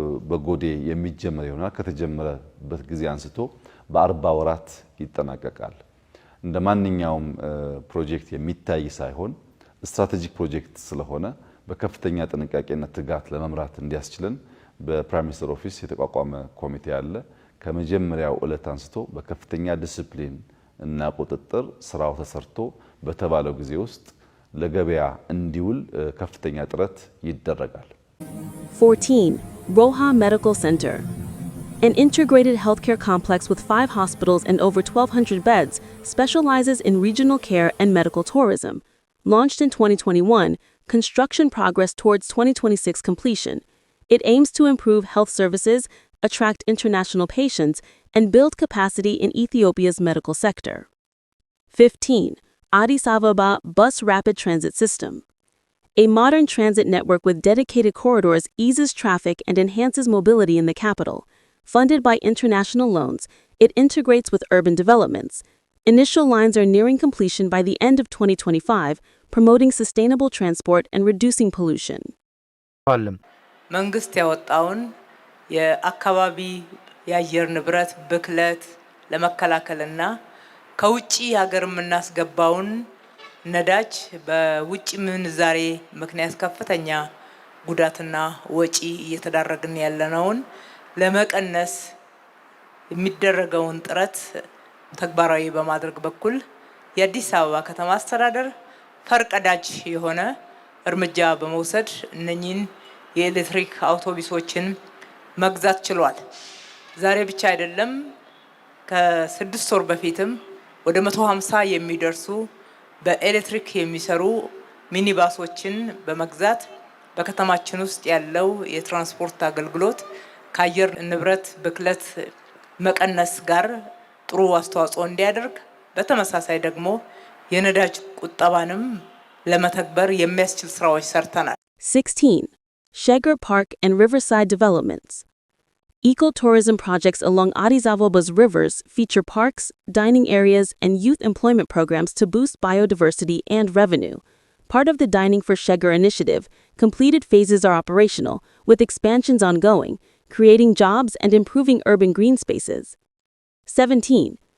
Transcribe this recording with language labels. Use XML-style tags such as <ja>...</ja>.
<am>በጎዴ የሚጀመር ይሆናል። ከተጀመረበት ጊዜ አንስቶ በ40 ወራት ይጠናቀቃል። እንደ ማንኛውም ፕሮጀክት የሚታይ ሳይሆን ስትራቴጂክ ፕሮጀክት ስለሆነ በከፍተኛ ጥንቃቄና ትጋት ለመምራት እንዲያስችልን በፕራይም ሚኒስተር ኦፊስ የተቋቋመ ኮሚቴ አለ። ከመጀመሪያው ዕለት አንስቶ በከፍተኛ ዲሲፕሊን እና ቁጥጥር ስራው ተሰርቶ በተባለው ጊዜ ውስጥ ለገበያ እንዲውል ከፍተኛ ጥረት ይደረጋል።</am> <en>14. Roha Medical Center. An integrated healthcare complex with 5 hospitals and over 1,200 beds, specializes in regional care and medical tourism. Launched in 2021, construction progress towards 2026 completion. It aims to improve health services, attract international patients, and build capacity in Ethiopia's medical sector. 15. Addis Ababa Bus Rapid Transit System. A modern transit network with dedicated corridors eases traffic and enhances mobility in the capital. Funded by international loans, it integrates with urban developments. Initial lines are nearing completion by the end of 2025, promoting sustainable transport and reducing pollution.</en> <am>መንግስት ያወጣውን የአካባቢ የአየር ንብረት ብክለት ለመከላከልና ከውጪ ሀገር የምናስገባውን ነዳጅ በውጪ ምንዛሬ ምክንያት ከፍተኛ ጉዳትና ወጪ እየተዳረግን ያለነውን ለመቀነስ የሚደረገውን ጥረት ተግባራዊ በማድረግ በኩል የአዲስ አበባ ከተማ አስተዳደር ፈርቀዳጅ የሆነ እርምጃ በመውሰድ እነኚህን የኤሌክትሪክ አውቶቡሶችን መግዛት ችሏል። ዛሬ ብቻ አይደለም፣ ከ6 ወር በፊትም ወደ 150 የሚደርሱ በኤሌክትሪክ የሚሰሩ ሚኒባሶችን በመግዛት በከተማችን ውስጥ ያለው የትራንስፖርት አገልግሎት ከአየር ንብረት ብክለት መቀነስ ጋር ጥሩ አስተዋጽኦ እንዲያደርግ በተመሳሳይ ደግሞ የነዳጅ ቁጠባንም ለመተግበር የሚያስችል ስራዎች ሰርተናል። 16.</am> <en>Sheger Park and Riverside Developments. Eco-tourism projects along Addis Abeba's rivers feature parks, dining areas, and youth employment programs to boost biodiversity and revenue. Part of the Dining for Sheger initiative, completed phases are operational, with expansions ongoing, creating jobs and improving urban green spaces. 17.</en>